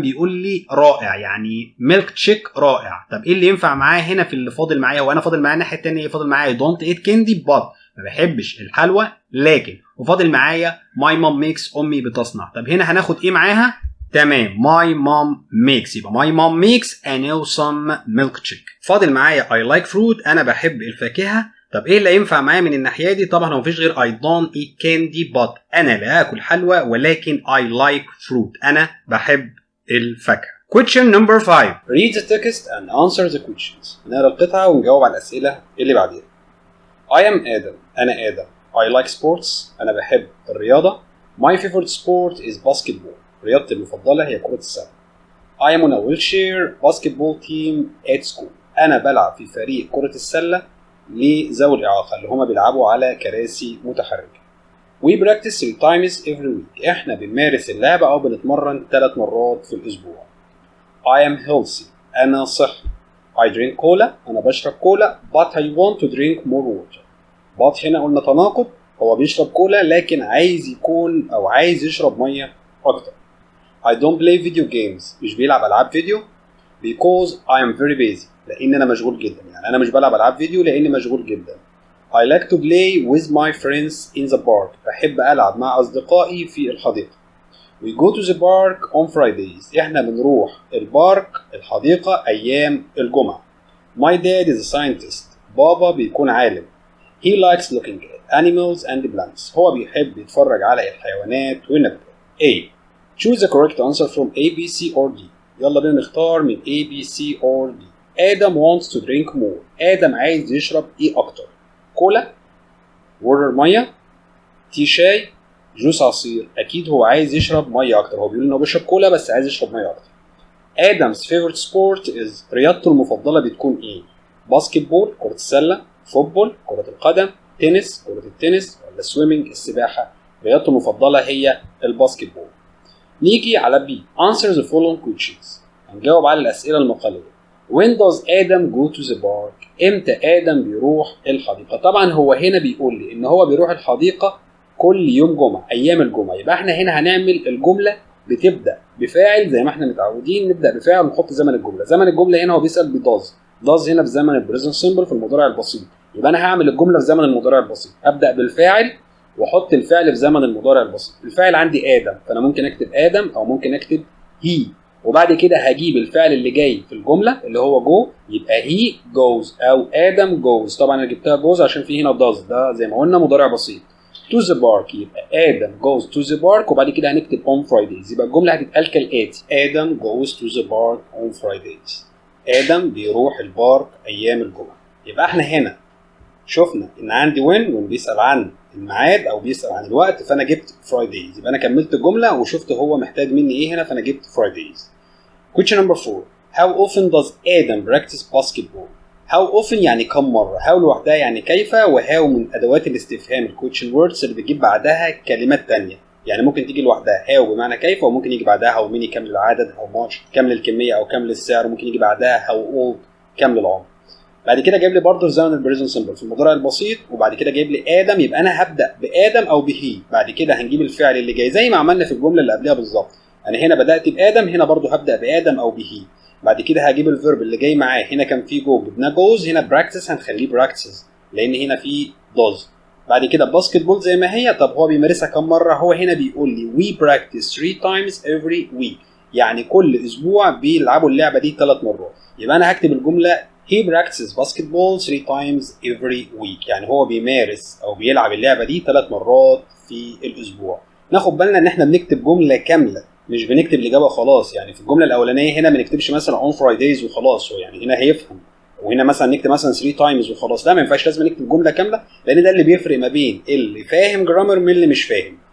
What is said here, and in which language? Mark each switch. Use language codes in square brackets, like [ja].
[ar] بيقول لي رائع يعني ميلك تشيك رائع. طب ايه اللي ينفع معايا هنا في اللي فاضل معايا؟ وانا فاضل معايا الناحيه الثانيه فاضل معايا [en] don't eat candy but [ar] ما بحبش الحلوى لكن. وفاضل معايا [en] my mom makes [ar] امي بتصنع. طب هنا هناخد ايه معاها؟ تمام my mom makes. [en] يبقى my mom makes an awesome milk shake. [ar] فاضل معايا [en] I like fruit [ar] انا بحب الفاكهه. طب ايه اللي ينفع معايا من الناحيه دي؟ طبعا هو مفيش غير [en] I don't eat candy but [ar] انا لا اكل حلوى ولكن I like fruit انا بحب الفاكهه. [en] Question number 5. Read the text and answer the questions. [ar] نقرا القطعة ونجاوب على الأسئلة اللي بعديها. [en] I am آدم. [ar] أنا آدم. [en] I like sports. [ar] أنا بحب الرياضة. [en] My favorite sport is basketball. [ar] رياضتي المفضلة هي كرة السلة. [en] I am on a wheelchair basketball team at school. [ar] أنا بلعب في فريق كرة السلة لذوي الإعاقة اللي هما بيلعبوا على كراسي متحركة. [en] We practice 3 times every week. [ar] إحنا بنمارس اللعبة أو بنتمرن 3 مرات في الأسبوع. [en] I am healthy. [ar] أنا صحي. [en] I drink cola. [ar] أنا بشرب كولا. [en] But I want to drink more water. [ar] But هنا قلنا تناقض. هو بيشرب كولا لكن عايز يكون أو عايز يشرب مية أكتر. [en] I don't play video games. [ar] مش بيلعب ألعاب فيديو. [en] Because I am very busy. [ar] لأن أنا مشغول جدا. يعني أنا مش بلعب ألعاب فيديو لأني مشغول جدا. [en] I like to play with my friends in the park. [ar] بحب ألعب مع أصدقائي في الحديقة. [en] We go to the park on Fridays. [ar] إحنا بنروح البارك الحديقة أيام الجمعة. [en] My dad is a scientist. [ar] بابا بيكون عالم. [en] He likes looking at animals and plants. [ar] هو بيحب يتفرج على الحيوانات والنباتات. [en] A. Choose the correct answer from A, B, C or D. [ar] يلا بينا نختار من [en] A, B, C or D. آدم wants to drink more. [ar] آدم عايز يشرب إيه أكتر؟ كولا، وورر مية، تي شاي، جوس عصير. اكيد هو عايز يشرب ميه اكتر. هو بيقول انه بيشرب كولا بس عايز يشرب ميه اكتر. [en] ادم's favorite sport is. [ar] رياضته المفضله بتكون ايه؟ باسكت بول كره السله، فوتبول كره القدم، تنس كره التنس، ولا سويمنج السباحه. رياضته المفضله هي الباسكت بول. نيجي على بي. [en] answer the following questions. [ar] هنجاوب على الاسئله المقاليه. [en] When does Adam go to the park? [ar] امتى آدم بيروح الحديقة؟ طبعا هو هنا بيقول لي ان هو بيروح الحديقة كل يوم جمعة ايام الجمعة. يبقى احنا هنا هنعمل الجملة بتبدأ بفاعل زي ما احنا متعودين نبدأ بفاعل ونحط زمن الجملة. زمن الجملة هنا هو بيسأل بداز. داز هنا في زمن البريزنت سيمبل في المضارع البسيط. يبقى انا هعمل الجملة في زمن المضارع البسيط. ابدأ بالفاعل واحط الفعل في زمن المضارع البسيط. الفاعل عندي آدم فانا ممكن اكتب آدم او ممكن اكتب هي. وبعد كده هجيب الفعل اللي جاي في الجمله اللي هو جو. يبقى [en] he goes [ar] او ادم goes. طبعا انا جبتها goes عشان في هنا does. ده زي ما قلنا مضارع بسيط. [en] to the park يبقى ادم goes to the park [ar] وبعد كده هنكتب [en] on Fridays. [ar] يبقى الجمله هتتقال كالاتي. [en] ادم goes to the park on Fridays. [ar] ادم بيروح البارك ايام الجمعه. يبقى احنا هنا شفنا ان عندي when بيسال عن الميعاد او بيسال عن الوقت فانا جبت Fridays. يبقى انا كملت الجمله وشفت هو محتاج مني ايه هنا فانا جبت Fridays. [en] Question number 4. How often does Adam practice basketball? [ar] How often يعني كم مرة. how لوحدها يعني كيف، وهاو من أدوات الاستفهام الكويشن ووردز اللي بتجيب بعدها كلمات تانية. يعني ممكن تيجي لوحدها how بمعنى كيف، وممكن يجي بعدها how many كم للعدد، how much كم للكمية أو كم للسعر، وممكن يجي بعدها how old كم للعمر. بعد كده جايب لي برضه زمن البريزنت سمبل في المضارع البسيط. وبعد كده جايب لي ادم. يبقى انا هبدا بادم او بهي. بعد كده هنجيب الفعل اللي جاي زي ما عملنا في الجمله اللي قبلها بالظبط. انا هنا بدات بادم، هنا برضه هبدا بادم او بهي. بعد كده هجيب الفيرب اللي جاي معاه. هنا كان في جو جبنا جوز، هنا براكتس هنخليه براكتسز لان هنا في دوز. بعد كده باسكت بول زي ما هي. طب هو بيمارسها كم مره؟ هو هنا بيقول لي [en] we practice 3 times every week. [ar] يعني كل اسبوع بيلعبوا اللعبه دي 3 مرات. يبقى انا هكتب الجمله [en] he practices basketball 3 times every week. [ar] يعني هو بيمارس او بيلعب اللعبه دي 3 مرات في الاسبوع. ناخد بالنا ان احنا بنكتب جمله كامله مش بنكتب الاجابه خلاص. يعني في الجمله الاولانيه هنا ما نكتبش مثلا [en] on Fridays [ar] وخلاص. هو يعني هنا هيفهم. وهنا مثلا نكتب مثلا 3 times وخلاص. لا ما ينفعش، لازم نكتب جمله كامله لان ده اللي بيفرق ما بين اللي فاهم جرامر من اللي مش فاهم.